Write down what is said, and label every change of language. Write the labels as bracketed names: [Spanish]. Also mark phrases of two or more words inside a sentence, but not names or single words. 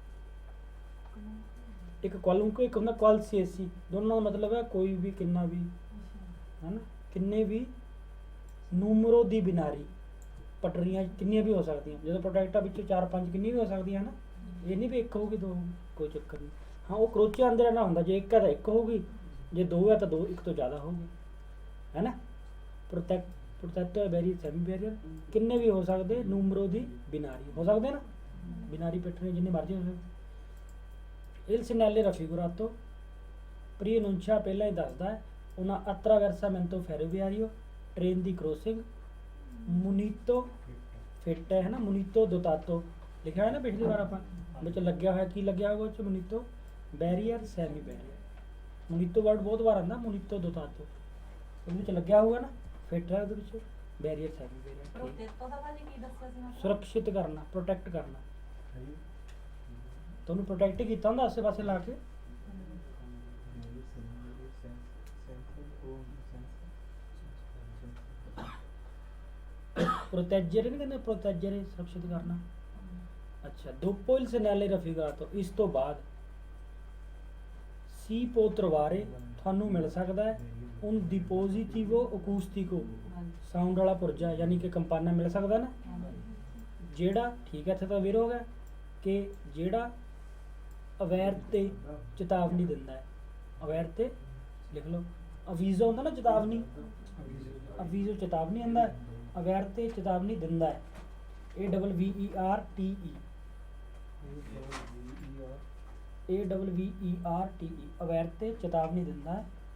[Punjabi] ਇੱਕ ਕਲੁੰਕੇ ਇੱਕ ਹੁੰਦਾ ਕੁਆਲਸੀਏਸੀ, ਦੋਨੋਂ ਦਾ ਮਤਲਬ ਹੈ ਕੋਈ ਵੀ ਕਿੰਨਾ ਵੀ, ਹੈ ਨਾ, ਕਿੰਨੇ ਵੀ [Italian] numero di binari, [Punjabi] ਪਟਰੀਆਂ ਕਿੰਨੀਆਂ ਵੀ ਹੋ ਸਕਦੀਆਂ, ਜਦੋਂ ਪ੍ਰੋਡਕਟਾਂ ਵਿੱਚੋਂ 4-5 ਕਿੰਨੀਆਂ ਵੀ ਹੋ ਸਕਦੀਆਂ ਨਾ, ਇਹ ਨਹੀਂ ਵੀ ਇੱਕ ਹੋਊਗੀ ਦੋ ਹੋਊਗੀ, ਕੋਈ ਚੱਕਰ ਨਹੀਂ। ਹਾਂ ਉਹ ਕਰੋਚੇ ਅੰਦਰ ਨਾ ਹੁੰਦਾ, ਜੇ ਇੱਕ ਹੈ ਤਾਂ ਇੱਕ ਹੋਊਗੀ, ਜੇ ਦੋ ਹੈ ਤਾਂ ਦੋ, ਇੱਕ ਤੋਂ ਜ਼ਿਆਦਾ ਹੋਊਗੀ, ਹੈ ਨਾ। ਪ੍ਰੋਟੈਕਟਰ ਬੈਰੀਅਰ, ਸੈਮੀ ਬੈਰੀਅਰ ਕਿੰਨੇ ਵੀ ਹੋ ਸਕਦੇ, [Italian] numero di binari [Punjabi] ਹੋ ਸਕਦੇ ਨਾ, ਬਿਨਾਰੀ ਪਟਰੀਆਂ ਜਿੰਨੀ ਮਰਜ਼ੀ ਹੋ ਸਕਦੇ। [Italian] Il segnale raffigurato preannuncia [Punjabi] ਪਹਿਲਾਂ ਹੀ ਦੱਸਦਾ ਹੈ [Italian] una attraversamento ferroviario, [Punjabi] ਟ੍ਰੇਨ ਦੀ ਕ੍ਰੋਸਿੰਗ, ਮੁਨੀਤੋ ਫਿੱਟ ਹੈ ਨਾ, [Italian] munito dotato [Punjabi] ਲਿਖਿਆ ਹੈ ਨਾ ਪਿਛਲੀ ਵਾਰ ਆਪਾਂ ਵਿੱਚ ਲੱਗਿਆ ਹੋਇਆ, ਕੀ ਲੱਗਿਆ ਹੋਇਆ ਉਹ 'ਚ ਮੁਨੀਤੋ ਬੈਰੀਅਰ ਸੈਮੀ ਬੈਰੀਅਰ, ਮੁਨੀਤੋ ਵਰਡ ਬਹੁਤ ਵਾਰ ਆਉਂਦਾ, [Italian] munito dotato [Punjabi] ਉਹਦੇ ਵਿੱਚ ਲੱਗਿਆ ਹੋਊਗਾ ਨਾ, ਫਿੱਟ ਹੈ ਉਹਦੇ ਵਿੱਚ ਬੈਰੀਅਰ ਸੈਮੀ ਬੈਰੀਅਰ, ਪ੍ਰੋਟੈਕਟੋ ਦਾ ਭਾਜੀ ਕੀ ਦੱਸਿਆ ਸੀ ਮੈਂ? ਸੁਰੱਖਿਅਤ ਕਰਨਾ, ਪ੍ਰੋਟੈਕਟ ਕਰਨਾ, ਤੁਹਾਨੂੰ ਪ੍ਰੋਟੈਕਟ ਕੀਤਾ ਹੁੰਦਾ ਆਸੇ ਪਾਸੇ ਲਾ ਕੇ। ਪ੍ਰੋਟੈਜਰ ਨਹੀਂ ਕਹਿੰਦੇ, ਪ੍ਰੋਟੈਜਰ ਸੁਰੱਖਿਅਤ ਕਰਨਾ। ਅੱਛਾ, [Italian] dopo il segnale raffigurato, [Punjabi] ਇਸ ਤੋਂ ਬਾਅਦ [Italian] si può trovare [Punjabi] ਤੁਹਾਨੂੰ ਮਿਲ ਸਕਦਾ ਹੈ un [Italian] dispositivo acustico, [Punjabi] ਸਾਊਂਡ ਵਾਲਾ ਪੁਰਜਾ ਯਾਨੀ ਕਿ ਕੰਪਾਨਾ ਮਿਲ ਸਕਦਾ ਨਾ, ਜਿਹੜਾ ਠੀਕ ਹੈ ਇੱਥੇ ਤਾਂ ਵੀਰ ਹੋ ਗਿਆ ਕਿ ਜਿਹੜਾ ਅਵੇਅਰ ਤੇ ਚੇਤਾਵਨੀ ਦਿੰਦਾ ਹੈ, ਅਵੇਅਰ ਤੇ ਲਿਖ ਲਓ, ਅਵੀਜ਼ੋ ਹੁੰਦਾ ਨਾ ਚੇਤਾਵਨੀ, ਅਵੀਜ਼ੋ ਚੇਤਾਵਨੀ ਹੁੰਦਾ ਹੈ, ਅਵੇਅਰ ਤੇ ਚੇਤਾਵਨੀ ਦਿੰਦਾ ਹੈ, AWVERTE, ਅਵੇਅਰ ਤੇ ਚੇਤਾਵਨੀ ਦਿੰਦਾ ਹੈ।